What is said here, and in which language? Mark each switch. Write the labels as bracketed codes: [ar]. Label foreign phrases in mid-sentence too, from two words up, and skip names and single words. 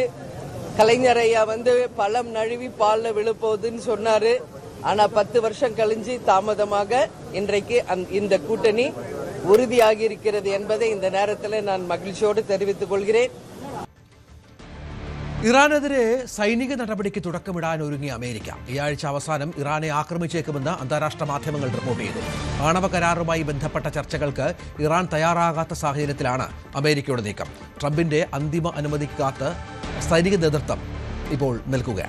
[ta] கலைஞர் ஐயா பழம் நழுவி பால்ல விழுப்போகுதுன்னு சொன்னாரு. ஆனா 10 வருஷம் கழிஞ்சு தாமதமாக இன்றைக்கு இந்த கூட்டணி உறுதியாகி இருக்கிறது என்பதை இந்த நேரத்தில் நான் மகிழ்ச்சியோடு தெரிவித்துக் கொள்கிறேன். [ml] ഇറാനെതിരെ സൈനിക നടപടിക്ക് തുടക്കമിടാൻ ഒരുങ്ങിയ അമേരിക്ക ഈ ആഴ്ച അവസാനം ഇറാനെ ആക്രമിച്ചേക്കുമെന്ന് അന്താരാഷ്ട്ര മാധ്യമങ്ങൾ റിപ്പോർട്ട് ചെയ്തു. ആണവ കരാറുമായി ബന്ധപ്പെട്ട ചർച്ചകൾക്ക് ഇറാൻ തയ്യാറാകാത്ത സാഹചര്യത്തിലാണ് അമേരിക്കയുടെ നീക്കം. ട്രംപിന്റെ അന്തിമ അനുമതിക്ക് കാത്ത് സൈനിക നേതൃത്വം ഇപ്പോൾ നിൽക്കുകയാണ്.